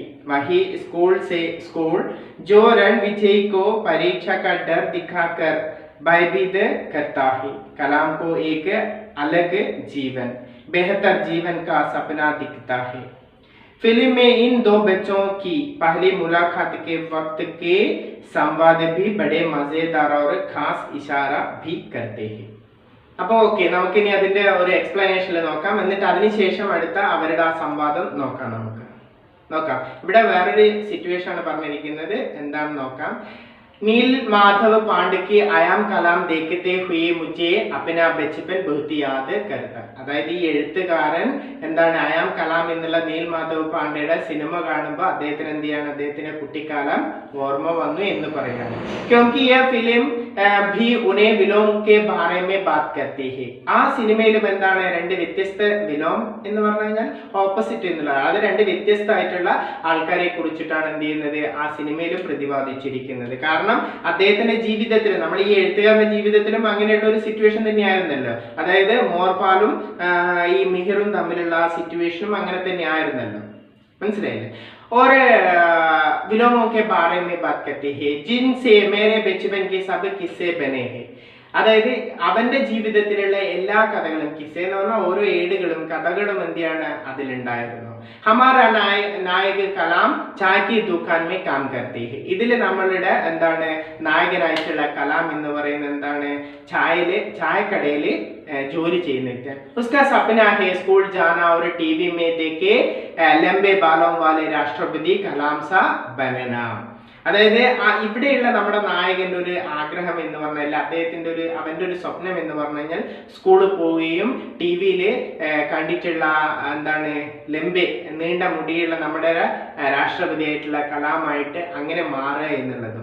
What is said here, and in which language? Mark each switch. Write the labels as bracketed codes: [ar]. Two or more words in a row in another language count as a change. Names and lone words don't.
[hi] वही स्कूल जो रणविजय को परीक्षा का डर दिखाकर भयभीत करता है। कलाम को एक अलग जीवन, बेहतर जीवन का सपना दिखता है। फिल्म में इन दो बच्चों की पहली मुलाकात के वक्त के संवाद भी बड़े मजेदार और खास इशारा भी करते हैं. [ml] അപ്പോൾ ഓക്കെ, നമുക്കിനി അതിന്റെ ഒരു എക്സ്പ്ലനേഷനിൽ നോക്കാം. എന്നിട്ട് അതിനുശേഷം അടുത്ത അവരുടെ ആ സംവാദം നോക്കാം. ഇവിടെ വേറൊരു സിറ്റുവേഷൻ ആണ് പറഞ്ഞിരിക്കുന്നത്, എന്താണെന്ന് നോക്കാം. [hi] नील माधव पांडे की आयाम कलाम देखते हुए मुझे अपना बचपन बहुत याद करता. [ml] അതായത് ഈ എഴുത്തുകാരൻ എന്താണ് ആയാം കലാം എന്നുള്ള നീൽ മാധവ് പാണ്ഡെയുടെ സിനിമ കാണുമ്പോൾ അദ്ദേഹത്തിന് എന്ത് ചെയ്യാണ്, അദ്ദേഹത്തിന്റെ കുട്ടിക്കാലം ഓർമ്മ വന്നു എന്ന് പറയാണ്. [hi] क्योंकि यह फिल्म भी उन्हें विलोम के बारे में बात करती है. [ml] ആ സിനിമയിലും എന്താണ് രണ്ട് വ്യത്യസ്ത വിലോം എന്ന് പറഞ്ഞു കഴിഞ്ഞാൽ ഓപ്പോസിറ്റ് എന്നുള്ളതാണ്. അത് രണ്ട് വ്യത്യസ്തമായിട്ടുള്ള ആൾക്കാരെ കുറിച്ചിട്ടാണ് എന്ത് ചെയ്യുന്നത് ആ സിനിമയിലും പ്രതിപാദിച്ചിരിക്കുന്നത്. കാരണം അദ്ദേഹത്തിന്റെ ജീവിതത്തിൽ, നമ്മൾ ഈ എഴുത്തുകാരന്റെ ജീവിതത്തിലും അങ്ങനെയുള്ള ഒരു സിറ്റുവേഷൻ തന്നെയായിരുന്നല്ലോ. അതായത് മോർപാലും ഈ മിഹിറും തമ്മിലുള്ള ആ സിറ്റുവേഷനും അങ്ങനെ തന്നെയായിരുന്നല്ലോ. മനസ്സിലായില്ലേ? [hi] और विलोमों के बारे में बात करती है जिनसे मेरे बचपन के सब किस्से बने हैं. [ml] അതായത് അവന്റെ ജീവിതത്തിലുള്ള എല്ലാ കഥകളും, കിസ്സ എന്ന് പറഞ്ഞാൽ ഓരോ ഏടുകളും കഥകളും എന്തിയാണ് അതിലുണ്ടായിരുന്നു. [hi] हमारा नायक कलाम चाय की दुकान में काम करता है. [ml] ഇതിൽ നമ്മളുടെ എന്താണ് നായകനായിട്ടുള്ള കലാം എന്ന് പറയുന്നത് എന്താണ് ചായക്കടയിൽ ജോലി ചെയ്യുന്നത്. [hi] उसका सपना है स्कूल जाना और टीवी में देखे लंबे बालों वाले राष्ट्रपति कलाम सा बनना. [ml] അതായത് ഇവിടെയുള്ള നമ്മുടെ നായകന്റെ ഒരു ആഗ്രഹം എന്ന് പറഞ്ഞാൽ, അദ്ദേഹത്തിന്റെ അവന്റെ ഒരു സ്വപ്നം എന്ന് പറഞ്ഞു കഴിഞ്ഞാൽ സ്കൂളിൽ പോവുകയും ടി വിയിൽ കണ്ടിട്ടുള്ള എന്താണ് നീണ്ട മുടിയുള്ള നമ്മുടെ രാഷ്ട്രപതിയായിട്ടുള്ള കലാമായിട്ട് അങ്ങനെ മാറുക എന്നുള്ളത്.